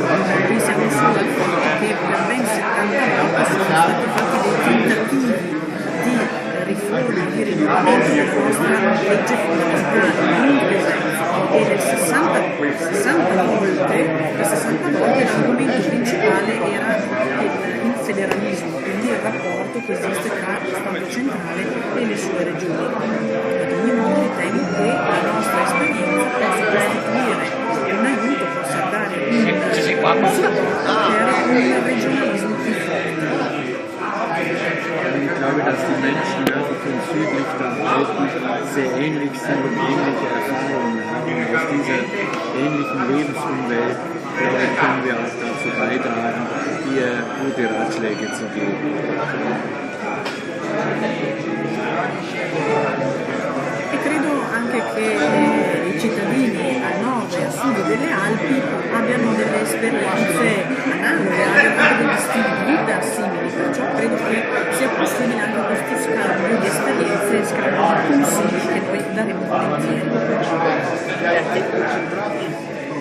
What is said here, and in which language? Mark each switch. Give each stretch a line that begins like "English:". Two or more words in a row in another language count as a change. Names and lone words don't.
Italian: Pensiamo solo al fatto che per ben 70 volte sono stati fatti dei tentativi di riforma, di rinnovamento della nostra legge fondamentale e le 60 volte l'argomento principale era il federalismo, quindi il rapporto che esiste tra lo Stato centrale e le sue regioni. Ad ogni modo ritengo che la nostra esperienza possa costituire un aiuto, possa dare un supporto per un regionalismo più forte.
German: Ich glaube, dass die Menschen nördlich und südlich der Alpen sehr ähnlich sind und ähnliche Erfahrungen haben. Aus dieser ähnlichen Lebensumwelt, glaube ich, können wir auch dazu beitragen, hier gute Ratschläge zu geben.
Italian: E credo anche che i cittadini a nord e a sud delle Alpi abbiano delle esperienze analoghe, abbiano degli stili di vita simili, perciò credo che sia possibile anche questo scambio di esperienze, scambio di consigli che poi daremo volentieri.